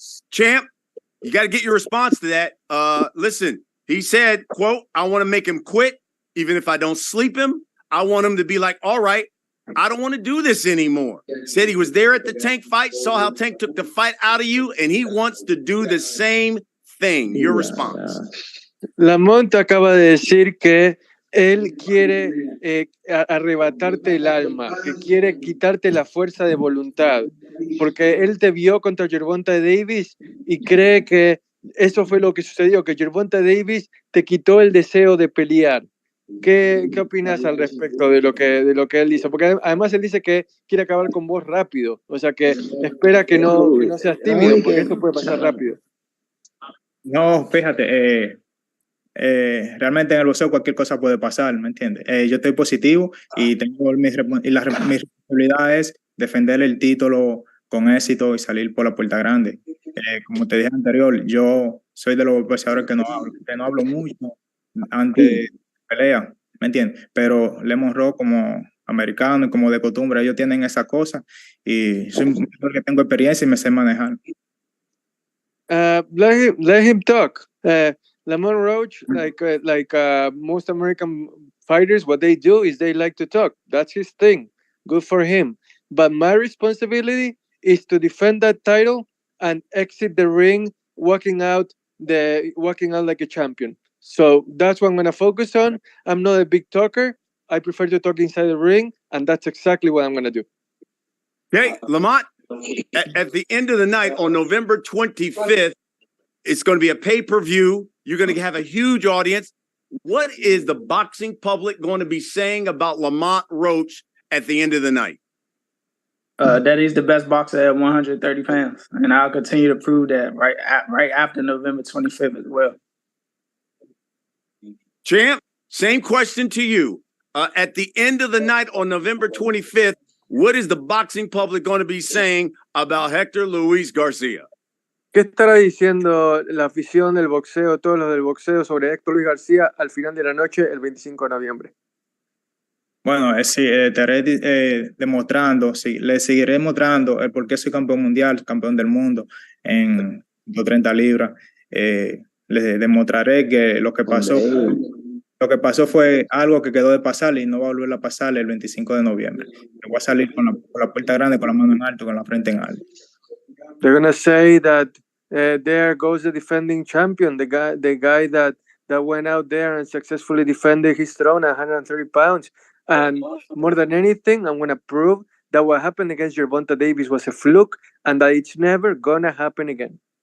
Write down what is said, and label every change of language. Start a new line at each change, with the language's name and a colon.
English: Champ, you got to get your response to that. Listen, he said, quote, I want to make him quit. Even if I don't sleep him, I want him to be like, all right, I don't want to do this anymore. Said he was there at the Tank fight, saw how Tank took the fight out of you, and he wants to do the same thing. Your response.
Spanish: Lamont acaba de decir que él quiere arrebatarte el alma, que quiere quitarte la fuerza de voluntad, porque él te vio contra Gervonta Davis y cree que eso fue lo que sucedió, que Gervonta Davis te quitó el deseo de pelear. ¿Qué opinas al respecto de lo que él hizo? Porque además él dice que quiere acabar con vos rápido, o sea que espera que no seas tímido, porque esto puede pasar rápido. No, fíjate, realmente en el boxeo cualquier cosa puede pasar, ¿me entiendes? Yo estoy positivo y tengo mi responsabilidad es defender el título con éxito y salir por la puerta grande. Como te dije anterior, yo soy de los boxeadores que no hablo mucho antes de pelea, ¿me entiendes? Pero Lamont Roach como americano y como de costumbre, ellos tienen esa cosa y soy un boxeador que tengo experiencia y me sé manejar.
English: Let him talk. Lamont Roach, like most American fighters, what they do is they like to talk. That's his thing. Good for him. But my responsibility is to defend that title and exit the ring, walking out like a champion. So that's what I'm gonna focus on. I'm not a big talker. I prefer to talk inside the ring, and that's exactly what I'm gonna do. Okay, Lamont. At the end of the night on November 25th, it's going to be a pay-per-view. You're going to have a huge audience. What is the boxing public going to be saying about Lamont Roach at the end of the night? That he's the best boxer at 130 pounds, and I'll continue to prove that right after November 25th as well. Champ, same question to you. At the end of the night on November 25th, what is the boxing public going to be saying about Hector Luis Garcia?
Spanish: ¿Qué estará diciendo la afición del boxeo, todos los del boxeo, sobre Héctor Luis García al final de la noche, el 25 de noviembre? Bueno, sí, estaré demostrando, sí, le seguiré mostrando el por qué soy campeón mundial, campeón del mundo en 30 libras. Les demostraré que lo que pasó fue algo que quedó de pasar y no va a volver a pasar el 25 de noviembre. Me voy a salir con la puerta grande, con la mano en alto, con la frente en alto.
English: They're gonna say that there goes the defending champion, the guy that went out there and successfully defended his throne at 130 pounds. And more than anything, I'm gonna prove that what happened against Gervonta Davis was a fluke and that it's never gonna happen again.